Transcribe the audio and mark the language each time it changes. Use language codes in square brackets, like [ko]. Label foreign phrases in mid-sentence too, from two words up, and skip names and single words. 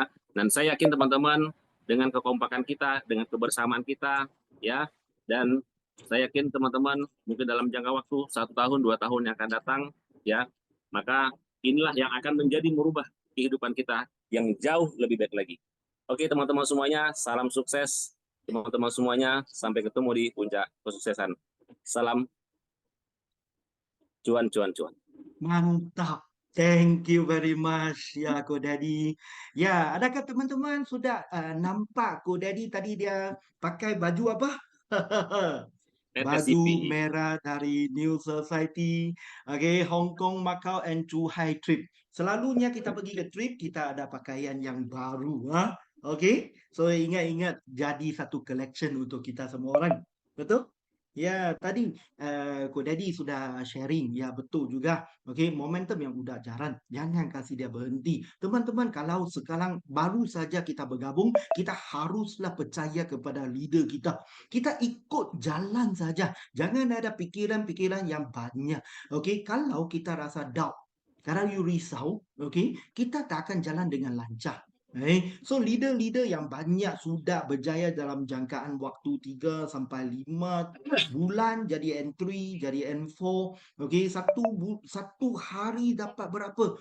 [id] Dan saya yakin teman-teman dengan kekompakan kita, dengan kebersamaan kita, ya, dan saya yakin teman-teman mungkin dalam jangka waktu 1 tahun, 2 tahun yang akan datang, ya, maka inilah yang akan menjadi merubah kehidupan kita yang jauh lebih baik lagi. Oke teman-teman semuanya, salam sukses teman-teman semuanya, sampai ketemu di puncak kesuksesan. Salam cuan. Mantap. [en] Thank you very much ya Ko Daddy. [ms] Ya, adakah teman-teman sudah nampak Ko Daddy tadi dia pakai baju apa? Baju NSJP. merah dari New Society, okay, Hong Kong, Macau, and Zhuhai trip. Selalunya kita pergi ke trip, kita ada pakaian yang baru, ha? Okay, so ingat-ingat jadi satu collection untuk kita semua orang, betul? Ya, tadi Ko Daddy sudah sharing, ya betul juga. [id] Okay, momentum yang udah jalan, jangan kasih dia berhenti. Teman-teman, kalau sekarang baru saja kita bergabung, kita haruslah percaya kepada leader kita. Kita ikut jalan saja. Jangan ada pikiran-pikiran yang banyak. [ms] Okay, kalau kita rasa doubt, kalau you risau, okay, kita tak akan jalan dengan lancar. So leader-leader yang banyak sudah berjaya dalam jangkaan waktu 3 sampai 5 bulan jadi N3, jadi N4. Okay, satu hari dapat berapa?